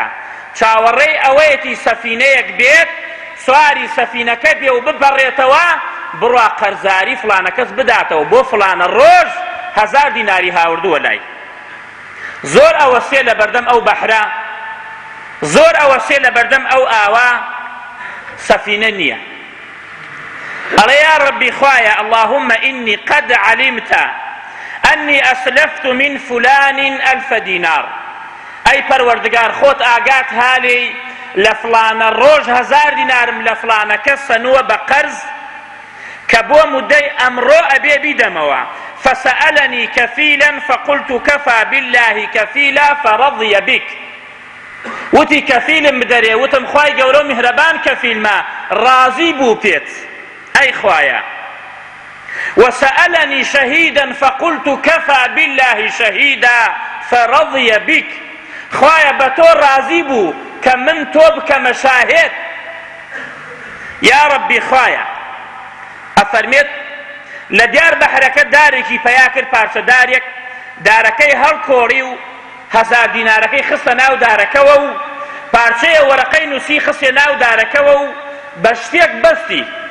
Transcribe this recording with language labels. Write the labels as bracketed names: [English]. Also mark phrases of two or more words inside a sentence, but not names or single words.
[Central Kurdish] چاوەڕێی ئەوەیەتی سەفینەیەک بێت، سواری سەفینەکە بێ و بپەڕێتەوە، بڕوا قەرزاری فڵانە کەس بداتەوە بۆ فڵانە ڕۆژ 1000 دیناری هاوردووە لای. زۆر ئەوەسێ لە بەردەم ئەو بەحرە، زۆر ئەوەسێ لە بەردەم ئەو ئاوا، سەفینە نییە. ئەڵێ [Arabic] یا ڕەبی [Central Kurdish] خوایە [Arabic] اللهم إني قد علمت أني أسلفت من فلان 1000 دينار. [Central Kurdish] ئەی پەروەردگار خۆت ئاگات هالی لە فڵانە ڕۆژ 1000 دینارم لە فڵانە کەس سەنووە بە قەرز کە بۆ مودەی ئەمڕۆ ئەبێ بیدەمەوە. [Arabic] فسألني كفيلا فقلت كفى بالله كفيلا فرضي بك. [Central Kurdish] وتی کەفیلم بدەرێ، وتم خوای گەورە و میهرەبان کەفیلمە، ڕازی بوو پێت ئەی خوایە. [Arabic] وسألني شهيدا فقلت كفى بالله شهيدا فرضي بك. [Central Kurdish] خوایە بە تۆ ڕازی بوو کە من تۆ بکەمە شاهێد. [Arabic] یا ڕەبی [Central Kurdish] خوایە ئەفەرمێت لە دیار بەحرەکە دارێکی پەیا کرد، پارچەدارێک، دارەکەی هەڵکۆڕی و 1000 دینارەکەی خستە ناو دارەکەوە و پارچەیە وەرەقەی نووسی خستێ ناو دارەکەوە و بە شتێک بەستی.